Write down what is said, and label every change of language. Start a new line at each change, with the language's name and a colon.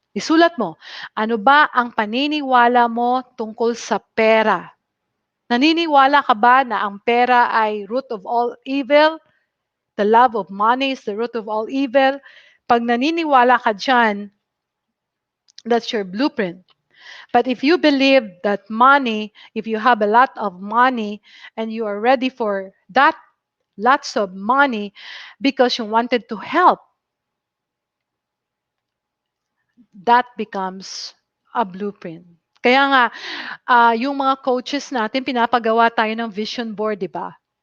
Filipino: Isulat mo, ano ba ang paniniwala mo tungkol sa pera? Naniniwala ka ba na ang pera ay
English: root of all evil? The love of money is the root of all evil?
Filipino: Pag naniniwala ka dyan,
English: that's your blueprint. But if you believe that money, if you have a lot of money and you are ready for that lots of money because you wanted to help, that becomes a blueprint.
Filipino: Kaya nga, yung mga coaches natin, pinapagawa tayo ng vision board, di ba?